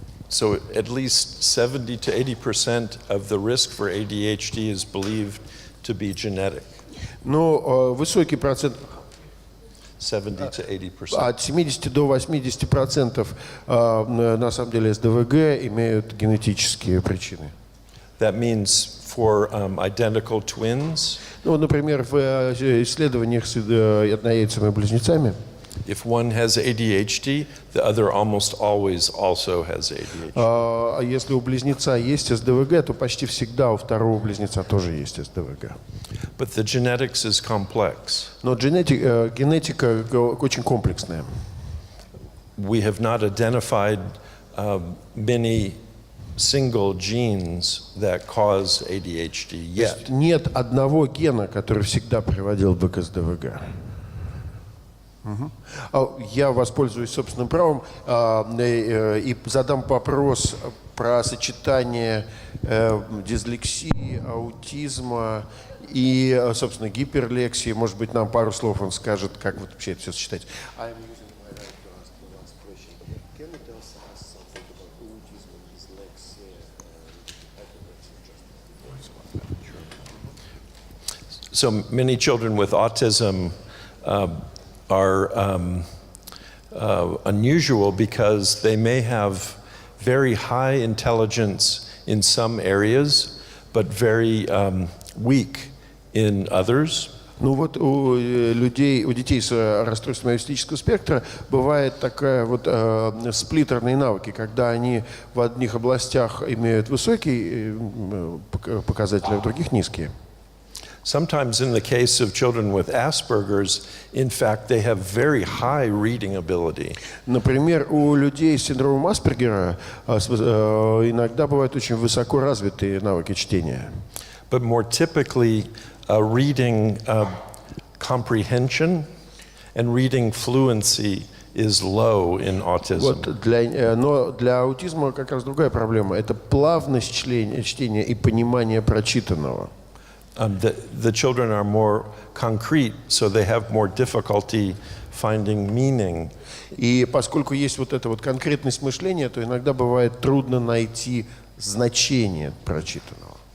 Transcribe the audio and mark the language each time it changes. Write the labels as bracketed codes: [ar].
[en] So at least 70 to 80% of the risk for ADHD is believed to be genetic. [ru] Но высокий процент, [en] 70 to 80%. [ru] от 70 до 80% на самом деле СДВГ имеют генетические причины. [en] That means for identical twins, [ru] Ну, например, в исследованиях с однояйцами близнецами, [en] if one has ADHD, the other almost always also has ADHD. [ru] если у близнеца есть СДВГ, то почти всегда у второго близнеца тоже есть СДВГ. [en] But the genetics is complex. [ru] Но генетика очень комплексная. [en] We have not identified many single genes that cause ADHD yet. [ru] Нет одного гена, который всегда приводил бы к СДВГ. Я воспользуюсь собственным правом и задам вопрос про сочетание дислексии, аутизма и, собственно, гиперлексии. Может быть, нам пару слов он скажет, как вот вообще это все сочетать. [en] So many children with autism are unusual because they may have very high intelligence in some areas, but very weak in others. [ru] Ну вот у детей с расстройством аутистического спектра бывает такая вот сплиттерные навыки, когда они в одних областях имеют высокие показатели, а в других низкие. [en] Sometimes in the case of children with Asperger's, in fact, they have very high reading ability. [ru] Например, у людей с синдромом Аспергера иногда бывают очень высоко развитые навыки чтения. [en] But more typically, reading comprehension and reading fluency is low in autism. [ru] Вот но для аутизма как раз другая проблема. Это плавность чтения и понимание прочитанного. The children are more concrete, so they have more difficulty finding meaning. И поскольку есть вот эта вот конкретность мышления, то иногда бывает трудно найти значение прочитанного.